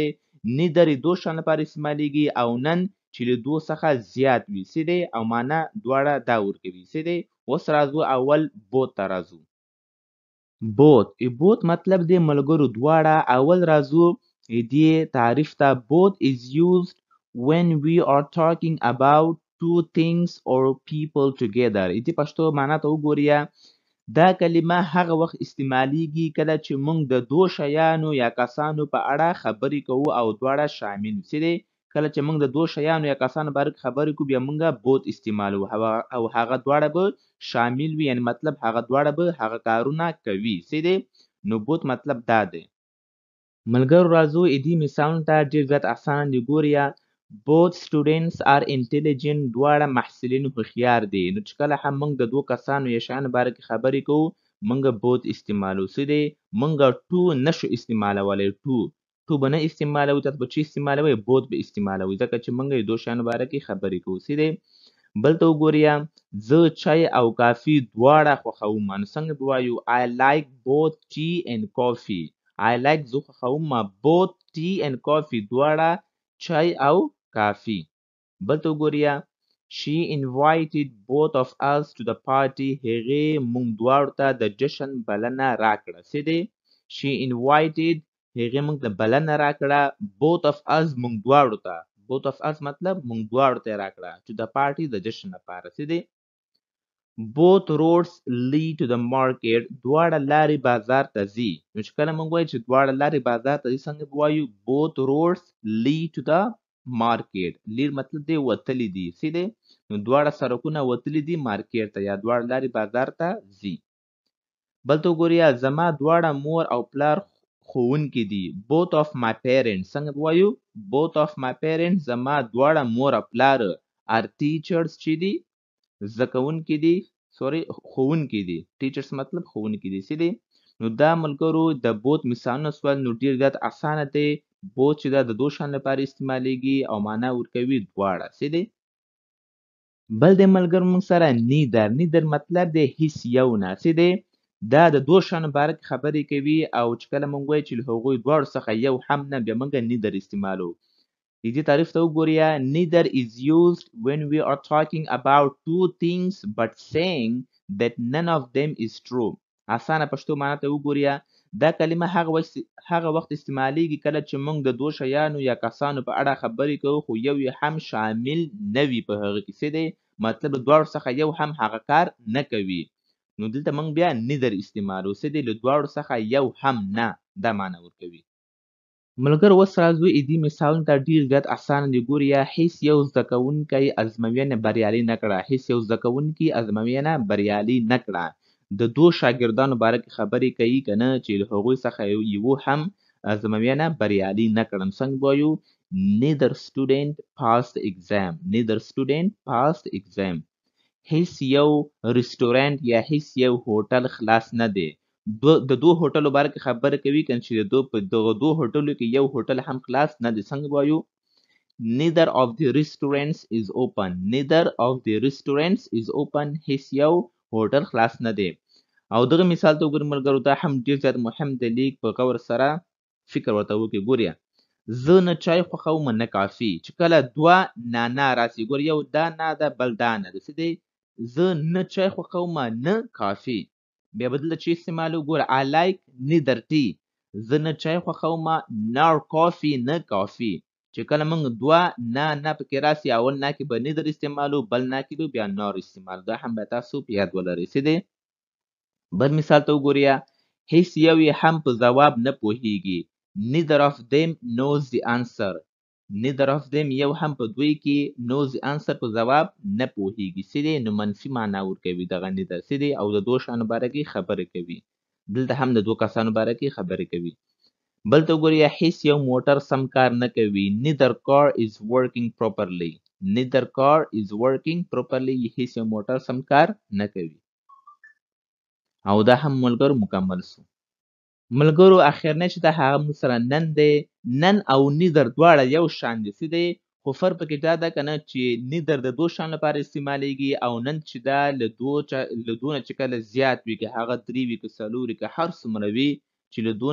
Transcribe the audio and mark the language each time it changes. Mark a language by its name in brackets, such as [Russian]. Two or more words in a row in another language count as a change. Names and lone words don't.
[Pashto] نیدر یې دو شیانو لپاره استعمالیږي او نن چې له دو څخه زیات وي. څه دی او معنا دواړه دا ورکوي. څه دی اوس راځو اول بوت ته راځو. بوت مطلب دی ملګرو دواړه. اول راځو دې تعریف ته. [English] بوت is used when we are talking about two things or people together. [Pashto] دې پښتو معنا ته وګورئ. دا کلمه هغه وخت استعمالیږي کله چې موږ د دو شیانو یا کسانو په اړه خبرې کوو او دواړه شامل وي. څه دی کله چې موږ د دو شیانو یا کسانو باره کې خبرې کوو بیا موږ بوت استعمالوو او هغه دواړه به شامل وي، یعنې مطلب هغه دواړه به هغه کارونه کوي. څه دی نو بوت مطلب دا دی. ملګرو راځو دې مثالونو ته. ډېر زیات اسانه دي. ګورئ، [English] both students are intelligent. [Pashto] دواړه محصلین هوښیار دي. نو چې کله هم موږ د دوو کسانو یا شیانو باره کې خبرې کوو موږ both استعمالوو. څه دی موږ to نشو استعمالولی. to به نه استعمالوو. تاسو به چې استعمالوئ both به استعمالوئ، ځکه چې موږ د دوو شیانو باره کې خبرې کوو. څه دی بل ته وګورئ، زه چای او کافي دواړه خوښوم. نو څنګه به وایو [English] I like both tea and coffee. I like [Pashto] زه خوښوم [English] both tea and coffee [Pashto] دواړه چای او کافي. بل ته وګورئ، [English] she invited both of us to the party. [Pashto] هغې موږ دواړو ته د جشن بلنه راکړه. څه دی [English] she invited [Pashto] هغې موږ ته بلنه راکړه. [English] both of us [Pashto] موږ دواړو ته. [English] both of us [Pashto] مطلب موږ دواړو ته یې راکړه. [English] to the party [Pashto] د جشن لپاره. څه دی [English] both roads lead to the market. [Pashto] دواړه لارې بازار ته ځي. نو چې کله موږ وایو چې دواړه لارې بازار ته ځي څنګه به وایو [English] both roads lead to the market. [Pashto] lead مطلب دی وتلي دي. څه دی نو دواړه سړکونه وتلي دي مارکیټ ته یا دواړه لارې بازار ته ځي. بل ته وګورئ، زما دواړه مور او پلار ښوونکي دي. [English] both of my parents [Pashto] څنګه به وایو [English] both of my parents [Pashto] زما دواړه مور او پلار [English] are teachers [Pashto] چې دي زده کوونکي دي ښوونکي دي. ټیچرس مطلب ښوونکي دي. څه دی نو دا ملګرو د بوت مثالونه سول. نو ډېر زیات اسانه دی. بوت چې دا د دو شیانو لپاره استعمالیږي او معنا ورکوي دواړه. څه دی بل دی ملګرو موږ سره نیدر مطلب دی هیڅ یو نه. څه دی دا د دو شیانو باره کې خبرې کوي او چې کله موږ وایو چې له هغوی دواړو څخه یو هم نه بیا موږ نیدر استعمالوو. دې تعریف ته وګورئ، [English] neither is used when we are talking about two things but saying that none of them is true. [Pashto] اسانه پښتو معنا ته وګورئ. دا کلمه هغه وخت استعمالیږي کله چې موږ د دوو شیانو یا کسانو په اړه خبرې کوو خو یو یې هم شامل نه وي په هغه کې. څه دی مطلب د دواړو څخه یو هم هغه کار نه کوي. نو دلته موږ بیا neither استعمالوو. څه دی له دواړو څخه یو هم نه دا معنا ورکوي. ملګرو اوس راځو دې مثالونو ته. ډېر زیات اسانه دي. ګورئ، هیڅ یو زده کوونکی ازموینه بریالي نه کړه. هیڅ یو زده کوونکي ازموینه بریالي نه کړه. د دو شاګردانو باره کې خبرې کوي که نه چې له هغوی څخه یوه هم ازموینه بریالي نه کړه. نو څنګه به وایو [English] neither student passed the exam. neither student passed the exam. [Pashto] هیڅ یو رستورانت یا هیڅ یو هوټل خلاص نه دی. د دوه هوټلو باره کې خبره کوي کنه چې په دغه دوه هوټلو کې یو هوټل هم خلاص نه دی. څنګه وایو [English] neither of the restaurants is open. neither of the restaurants is open. [Pashto] هیڅ یو هوټل خلاص نه دی. او دغه مثال ته وګورئ ملګرو، دا هم ډېر زیات مهم دی. لیک په غور سره فکر ورته وکړئ. ګورئ، زه نه چای خوښوم نه کافي. چې کله دوه نه راسي، ګورئ یو دا نه ده بل دا نه ده. څه دی زه نه چای خوښوم نه کافي. بیا به دلته چې استعمالو ګوره [English] I like neither tea [Pashto] زه نه چای خوښوم [English] nor coffee [Pashto] نه کافي چې کله موږ دوه نه پکې راسي اول نه کې به neither استعمالو بل نه کې به بیا nor استعمالو دا هم باید تاسو په یاد ولرئ څه دی بل مثال ته وګورئ هیڅ یو یې هم په ځواب نه پوهیږي [English] neither of them knows the answer neither of them [Pashto] یو هم په دوی کې [English] knows the answer [Pashto] په ځواب نه پوهیږي څه دی نو منفي معنا ورکوي دغه neither څه دی او د دوه شیانو باره کې خبرې کوي دلته هم د دوه کسانو باره کې خبرې کوي بل ته وګورئ هیڅ یو موټر سم کار نه کوي [English] neither car is working properly neither car is working properly [Pashto] هیڅ یو موټر سم کار نه کوي او دا هم ملګرو مکمل سو ملګرو اخرنی چې دا هغه موږ سره نن دی نن او نیدر دواړه یو شان دي څه دی خو فرق پکې دا ده که نه چې نیدر د دوه شیانو لپاره استعمالیږي او نن چې دا له دوه نه چې کله زیات وي که هغه درې وي که څلور وي که هر څومره وي چې له دوه